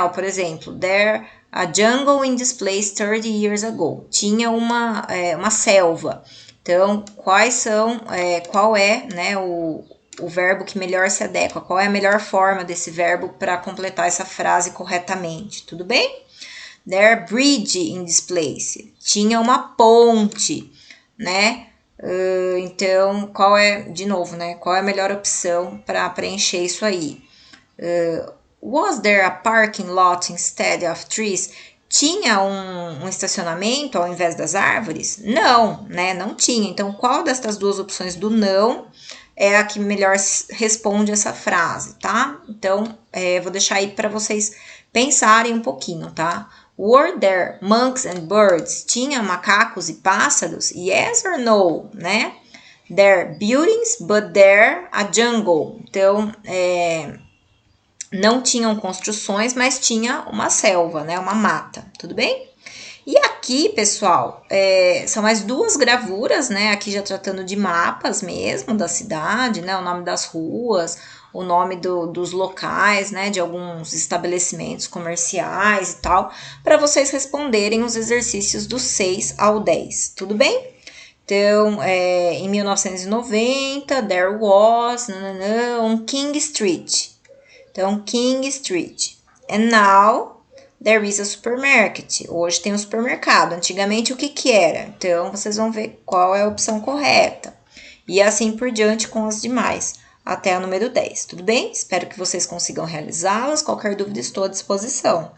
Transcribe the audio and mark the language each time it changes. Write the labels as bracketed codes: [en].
[pt] Ó, por exemplo, [en] there a jungle in this place 30 years ago. [pt] Tinha uma selva. Então, qual é, né, o verbo que melhor se adequa? Qual é a melhor forma desse verbo para completar essa frase corretamente? Tudo bem? [en] There bridge in this place. [pt] Tinha uma ponte, né? Então, de novo, né? Qual é a melhor opção para preencher isso aí? [en] Was there a parking lot instead of trees? [pt] Tinha um estacionamento ao invés das árvores? Não, né? Não tinha. Então, qual dessas duas opções do não é a que melhor responde essa frase, tá? Então, vou deixar aí para vocês pensarem um pouquinho, tá? [en] Were there monkeys and birds? [pt] Tinha macacos e pássaros? [en] Yes or no, né? There buildings, but there a jungle. [pt] Então, não tinham construções, mas tinha uma selva, né? Uma mata, tudo bem? E aqui, pessoal, são mais duas gravuras, né? Aqui já tratando de mapas mesmo da cidade, né? O nome das ruas, o nome dos locais, né? De alguns estabelecimentos comerciais e tal, para vocês responderem os exercícios do 6 ao 10, tudo bem? Então, em [en] 1990, there was on King Street. Então, King Street. And now there is a supermarket. [pt] Hoje tem um supermercado. Antigamente, o que era? Então, vocês vão ver qual é a opção correta. E assim por diante com as demais, até a número 10. Tudo bem? Espero que vocês consigam realizá-las. Qualquer dúvida, estou à disposição.